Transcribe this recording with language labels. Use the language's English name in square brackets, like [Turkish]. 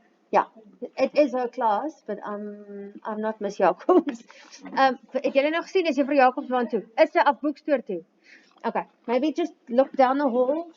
[English] Yeah, it is her class, but I'm not Miss Jacobs. [Afrikaans] Het julle nog gesien as jy vir Jacobs waan toe? Is sy af boekstoor toe? [English] Okay, maybe just look down the hall.